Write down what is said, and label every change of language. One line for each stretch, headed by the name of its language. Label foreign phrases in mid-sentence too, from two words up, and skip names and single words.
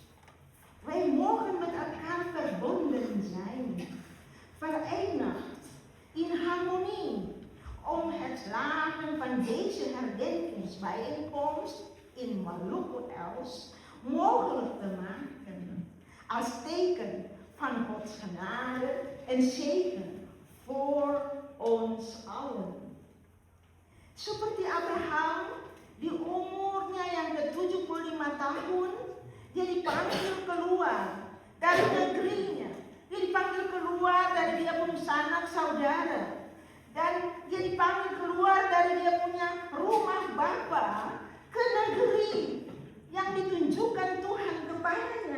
Dutch: Wij mogen met elkaar verbonden zijn, verenigd in harmonie, om het slagen van deze herdenkingsbijeenkomst in Maluku Els mogelijk te maken, als teken van Gods genade en zegen voor ons allen.
Indonesian: Seperti Abraham, di umurnya yang ke-75 tahun, dia dipanggil keluar dari negerinya, dia dipanggil keluar dari dia punya sanak saudara, dan dia dipanggil keluar dari dia punya rumah bapa ke negeri yang ditunjukkan Tuhan kepadanya.